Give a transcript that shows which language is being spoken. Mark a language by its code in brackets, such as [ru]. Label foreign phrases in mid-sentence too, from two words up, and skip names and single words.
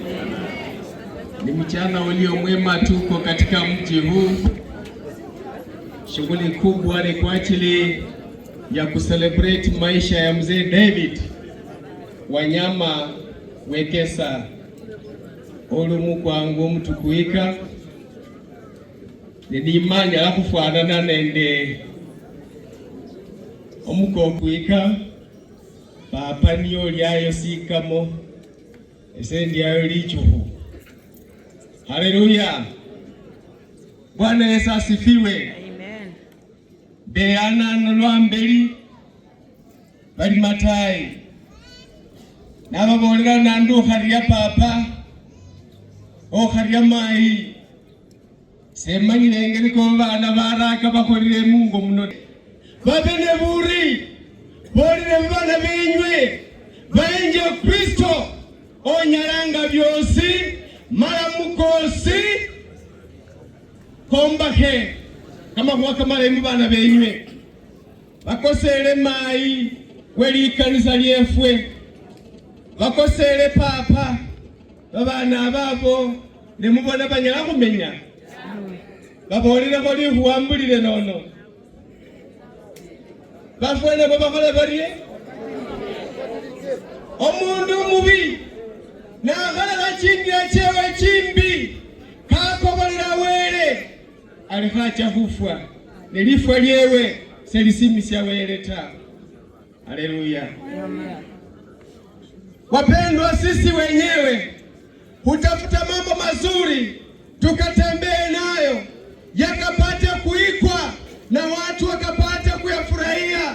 [sw] Ni mchana ulio mwema, tuko katika mji huu. Shughuli kubwa ni kwa ajili ya kucelebrate maisha ya mzee David Wanyama Wekesa [luy] olumu kwangu mtu kuika nidimanya akufanana nende omuko kuika papa niyo lyayo sikamo esendi yayo lichuhu. [sw] Haleluya. Bwana Yesu asifiwe. Amen. [luy] Beana nolwambeli bali matai nababolera nandu kharia papa kharia mai semanyire engeri ko bana baraka bakolire Mungu muno babene buri bolire bana benywe baenje Kristo onyaranga byosi mara mukosi kombake kama mwaka marembu bana benywe bakosele mai weli kanisa lyefwe bakosele papa babana ababo nemubona banyala kumenya babolire ko lihuambulire nono bafwene babakola bariye omundu mubi nakhala chingira chewe chimbi kakobolera wele alikhacha kufwa nelifwa lyewe selisimisia wele ta. [sw] Haleluya. Wapendwa, sisi wenyewe hutafuta mambo mazuri tukatembee nayo yakapate kuikwa na watu wakapate kuyafurahia.